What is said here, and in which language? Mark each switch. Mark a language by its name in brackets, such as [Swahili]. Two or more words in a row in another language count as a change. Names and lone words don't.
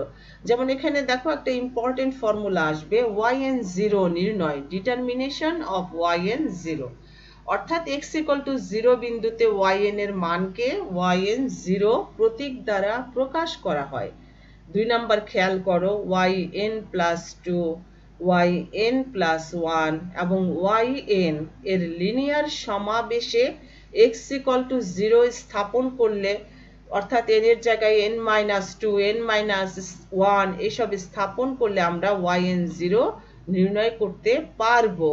[Bangla] যেমন এখানে দেখো একটা [English] important formula [Bangla] আসবে, yn0 নির্ণয়, [English] determination of yn0. [Bangla] অর্থাৎ [English] x equal to 0 [Bangla] বিন্দুতে yn এর মানকে yn0 প্রতীক দ্বারা প্রকাশ করা হয়। 2 নাম্বার খেয়াল করো, [English] yn plus 2, yn plus 1 [Bangla] এবং yn এর লিনিয়ার সমাবেশে [English] x equal to 0 [Bangla] স্থাপন করলে, অর্থাৎ n এর জায়গায় [English] n minus 2, n minus 1 [Bangla] এসব স্থাপন করলে আমরা yn0 নির্ণয় করতে পারবো।